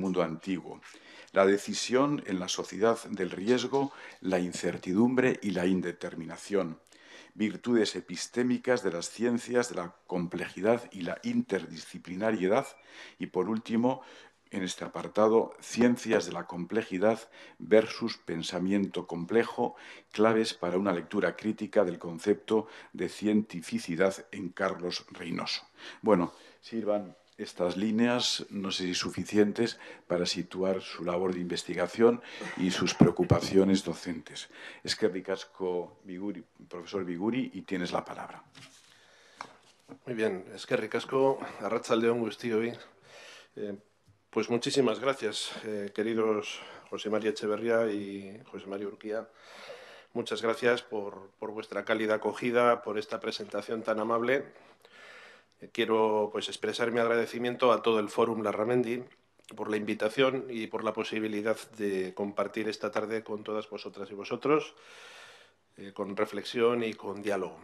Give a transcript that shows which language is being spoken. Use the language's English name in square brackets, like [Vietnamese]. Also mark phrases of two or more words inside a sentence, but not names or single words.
[Spanish] mundo antiguo, la decisión en la sociedad del riesgo, la incertidumbre y la indeterminación, virtudes epistémicas de las ciencias de la complejidad y la interdisciplinariedad y, por último, en este apartado, ciencias de la complejidad versus pensamiento complejo, claves para una lectura crítica del concepto de cientificidad en Carlos Reynoso. Bueno, sirvan estas líneas, no sé si suficientes, para situar su labor de investigación y sus preocupaciones docentes. [Basque] Eskerrik asko, [Spanish] profesor Biguri, y tienes la palabra. Muy bien, [Basque] eskerrik asko, arratsaldeon guztioi. [Spanish] Pues muchísimas gracias, queridos José María Echeverría y José María Urquía. Muchas gracias por vuestra cálida acogida, por esta presentación tan amable. Quiero pues expresar mi agradecimiento a todo el Fórum Larramendi por la invitación y por la posibilidad de compartir esta tarde con todas vosotras y vosotros, con reflexión y con diálogo.